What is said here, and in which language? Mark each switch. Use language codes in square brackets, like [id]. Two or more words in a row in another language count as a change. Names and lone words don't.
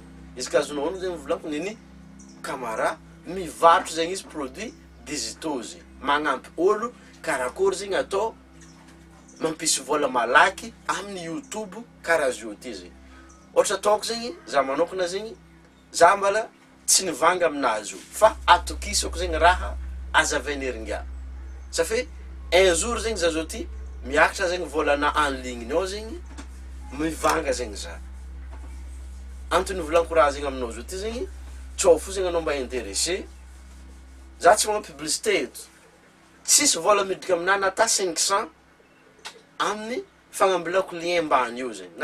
[mg] Izy ka azonao honogno zegny volaniko niny caméra mivarotro zegny izy [fr] produits digitaux [mg] zegny magnampy olo karakory zegny atao mampisy vola malaky amin'ny YouTube karaha zo ty zegny. Ohatra ataoko zegny za manokana zegny za mbala tsy nivanga aminazy io fa atokisako zegny raha azavainy heringa. [fr] Ça fait un jour [mg] zegny za zo ty miakatra zegny volana [fr] en ligne [mg] ao zegny mivanga zegny za. Antony volaniko raha zegny aminao zo ty zegny tsao fo zegny anao mba intéressé. Za tsy magnano publicité eto. Tsisy vola midika aminah nata 500 amin'ny fagnambilako lien mbany io zegny.